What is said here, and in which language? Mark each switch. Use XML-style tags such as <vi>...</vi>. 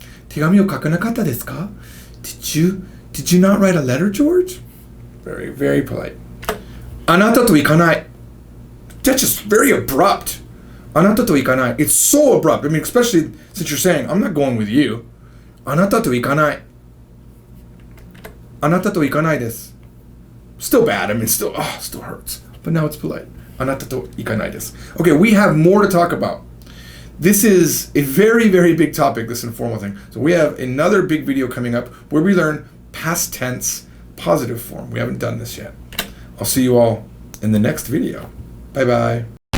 <ja>Tegami o kakanakatta desu ka?</ja> <en>Did you not write a letter, George? Very, very polite.</en> <ja>あなたと行かない.</ja> <en>That's just very abrupt.</en> <ja>あなたと行かない.</ja> <en>It's so abrupt. I mean, especially since you're saying, I'm not going with you.</en> <ja>あなたと行かない. あなたと行かないです.</ja> <en>Still bad. I mean, still hurts. But now it's polite.</en> <ja>あなたと行かないです.</ja> <en>Okay, we have more to talk about. This is a very, very big topic, this informal thing. So we have another big video coming up where we learn past tense positive form. We haven't done this yet. I'll see you all in the next video. Bye-bye.</en>